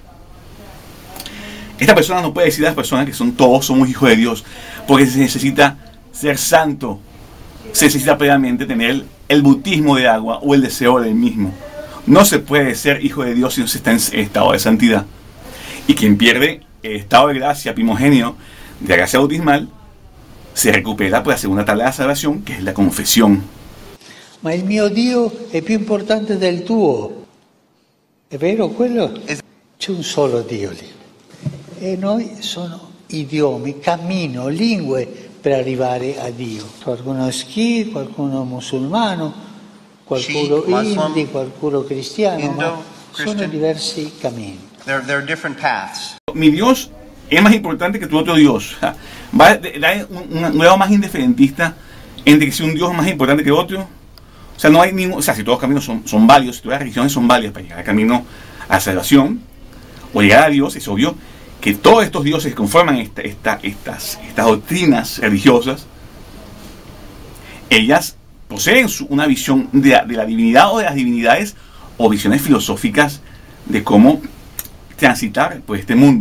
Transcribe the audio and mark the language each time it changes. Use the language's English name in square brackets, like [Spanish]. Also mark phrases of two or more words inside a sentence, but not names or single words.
[Spanish] Esta persona no puede decir a las personas que todos somos hijos de Dios, porque se necesita ser santo, se necesita previamente tener el bautismo de agua o el deseo del mismo. No se puede ser hijo de Dios si no se está en estado de santidad. Y quien pierde el estado de gracia primogenio de la gracia bautismal, se recupera por la segunda tabla de la salvación, [Italian] che è la confessione. Ma il mio Dio è più importante del tuo. È vero quello? C'è un solo Dio lì. E noi sono idiomi, cammino, lingue per arrivare a Dio. Qualcuno Sikh, qualcuno musulmano, qualcuno hindi, qualcuno cristiano, ma sono diversi cammini. [English] There are different paths. [Spanish] Mi Dios es más importante que tu otro Dios. Va a dar un grado más indiferentista entre que si un Dios es más importante que otro. O sea, no hay ningún. O sea, si todos los caminos son válidos, si todas las religiones son válidas para llegar al camino a la salvación o llegar a Dios, es obvio que todos estos dioses que conforman estas doctrinas religiosas, ellas poseen una visión de la divinidad o de las divinidades, o visiones filosóficas de cómo transitar por este mundo.